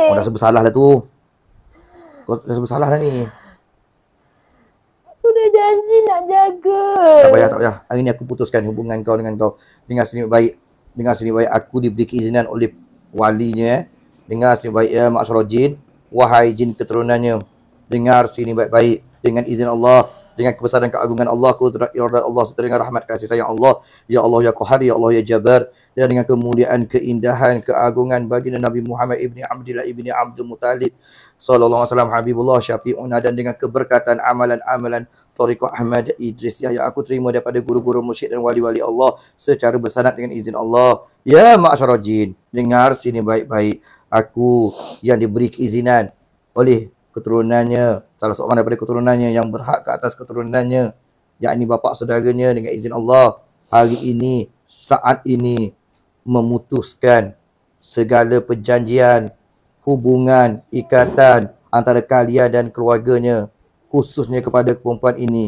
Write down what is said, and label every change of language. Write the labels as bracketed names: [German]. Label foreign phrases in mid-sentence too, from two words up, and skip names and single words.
[Malay] Kau dah sebut salah lah tu. Kau dah sebut salah dah ni. Aku dah janji nak jaga. Tak payah. Hari ni aku putuskan hubungan kau dengan kau. Dengar sini baik. Aku diberi keizinan oleh walinya. Dengar sini baik ya [Arabic] معشر الجن. [Malay] Wahai jin keturunannya. Dengar sini baik-baik. Dengan izin Allah. Dengan kebesaran keagungan Allah, kudrat iradat Allah, serta dengan rahmat kasih sayang Allah. [Arabic] يا الله يا قهار، يا الله يا جبار. [Malay] Dan dengan kemuliaan, keindahan, keagungan baginda Nabi Muhammad ibni Abdillah ibni Abdul Muttalib [Arabic] صلى الله عليه وسلم، حبيب الله شفيعنا, [Malay] dan dengan keberkatan amalan-amalan Tariqah Ahmad Idrisiyah yang aku terima daripada guru-guru musyrik dan wali-wali Allah secara bersanad dengan izin Allah. [Arabic] يا معشر الجن, [Malay] dengar sini baik-baik. Aku yang diberi keizinan oleh keturunannya, salah seorang daripada keturunannya yang berhak ke atas keturunannya, yakni bapa saudaranya, dengan izin Allah, hari ini, saat ini, memutuskan segala perjanjian, hubungan, ikatan antara kalian dan keluarganya, khususnya kepada perempuan ini.